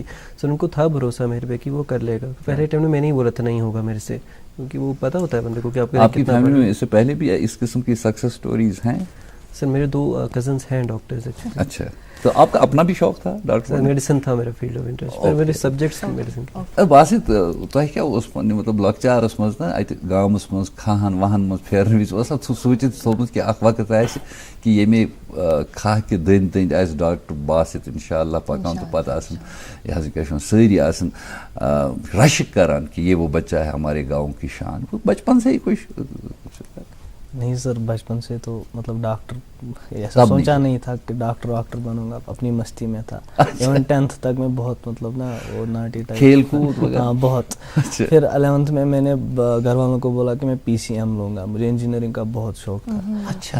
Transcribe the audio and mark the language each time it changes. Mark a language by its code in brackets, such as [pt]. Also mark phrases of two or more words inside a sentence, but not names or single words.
[ur] سر ان کو تھا بھروسہ میرے پہ کہ وہ کر لے گا. پہلے ٹائم میں نہیں بولا تھا نہیں ہوگا میرے سے، کیونکہ وہ پتہ ہوتا ہے بندے کو کہ آپ کی فیملی میں اس سے پہلے بھی اس قسم کی [en] success stories [ur] ہیں؟ سر میرے 2 کزنس ہیں [en] doctors actually. [ur] اچھا، تو آپ کا اپنا بھی شوق تھا ڈاکٹر؟ سر میڈیسن تھا میرا [en] field of interest, [ur] میرے سبجیکٹس تھے میڈیسن کے. [ks] باسط تۄہہِ کیٛاہ اوس پننہِ مطلب لۄکچارس منٛز نا اتہِ گامس منٛز کھہن وہن منٛز پھیرنہٕ وِزِ اوسا سوٗنٛچِتھ تھوٚومُت کہِ اکھ وقت آسہِ کہِ ییٚمے کھہہ کہِ دٔنٛدۍ دٔنٛدۍ آسہِ ڈاکٹر باسط انشاء اللہ پکان تہٕ پتہٕ آسن یہِ حظ کیٛاہ چھِ ونان سٲری آسن رشک کران کہ [ur] یہ وہ بچہ ہے ہمارے گاؤں کی شان؟ بچپن سے ہی کچھ نہیں سر، بچپن سے تو مطلب ڈاکٹر ایسا سوچا نہیں تھا کہ ڈاکٹر بنوں گا، اپنی مستی میں تھا. ایون 10th تک میں بہت مطلب نا وہ [en] naughty type, [ur] کھیل کود، ہاں بہت. پھر 11th میں نے گھر والوں کو بولا کہ میں PCM لوں گا، مجھے انجینئرنگ کا بہت شوق تھا.